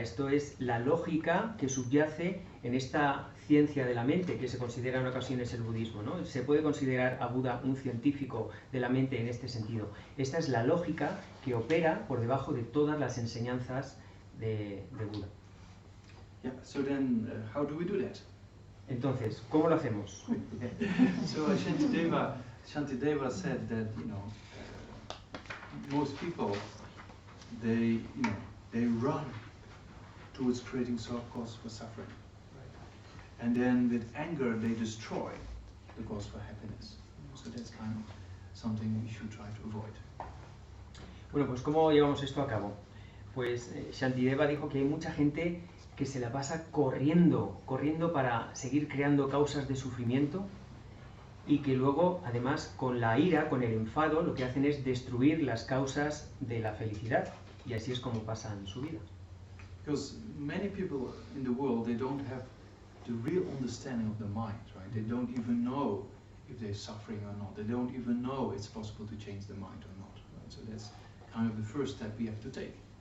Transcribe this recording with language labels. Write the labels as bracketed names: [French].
[Spanish] Esto es la lógica que subyace en esta ciencia de la mente que se considera en ocasiones el budismo, ¿no? Se puede considerar a Buda un científico de la mente en este sentido. Esta es la lógica que opera por debajo de todas las enseñanzas de Buda. [English] Yeah, so then how do we do that? [Spanish] Entonces, ¿cómo lo hacemos? [English] So Shantideva said that, you know, most people, they run towards creating cause for suffering, right? And then with anger they destroy the cause for happiness. So that's kind of something we should try to avoid. [Spanish] Bueno, pues ¿cómo llevamos esto a cabo? Pues Shantideva dijo que hay mucha gente que se la pasa corriendo para seguir creando causas de sufrimiento, y que luego, además, con la ira, con el enfado, lo que hacen es destruir las causas de la felicidad, y así es como pasan su vida. [English] Because many people in the world, they don't have the real understanding of the mind, right? They don't even know if they're suffering or not. They don't even know it's possible to change the mind or not, right? So that's kind of the first step we have to take.